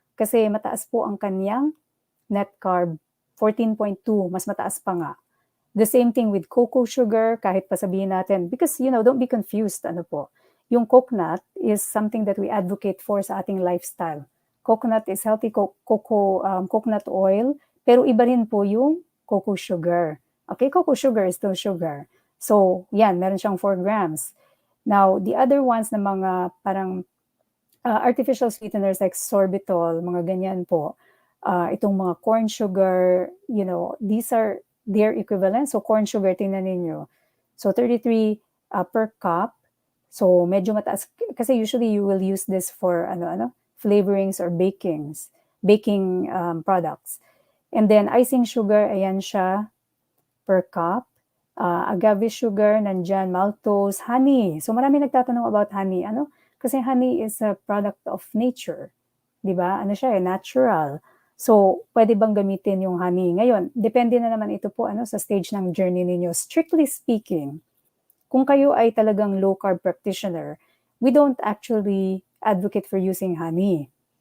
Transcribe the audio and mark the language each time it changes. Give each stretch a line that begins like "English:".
Filipino: Kasi mataas po ang kanyang net carb, 14.2, mas mataas pa nga.
English: The same thing with cocoa sugar,
Filipino: kahit pa sabihin natin,
English: because, don't be confused, yung coconut is something that we advocate for
Filipino: sa ating
English: lifestyle. Coconut is healthy, coconut oil,
Filipino: pero iba rin po yung
English: cocoa sugar. Okay, cocoa sugar is still sugar. So,
Filipino: yan, meron siyang
English: 4 grams. Now, the other ones
Filipino: na mga parang
English: artificial sweeteners like sorbitol,
Filipino: mga ganyan po, itong mga
English: corn sugar, these are their equivalent. So, corn sugar,
Filipino: tingnan ninyo.
English: So, 33 per cup.
Filipino: So, medyo mataas.
English: Kasi usually, you will use this for, flavorings or baking products. And then, icing sugar,
Filipino: ayan siya,
English: per cup. Agave sugar, nandyan, maltose, honey. So,
Filipino: marami nagtatanong
English: about honey. Kasi honey is a product of nature.
Filipino: Diba? Siya natural. So, pwede bang gamitin yung honey? Ngayon, depende na naman ito po sa stage ng journey ninyo.
English: Strictly speaking,
Filipino: kung kayo ay talagang
English: low-carb practitioner, we don't actually advocate for using honey.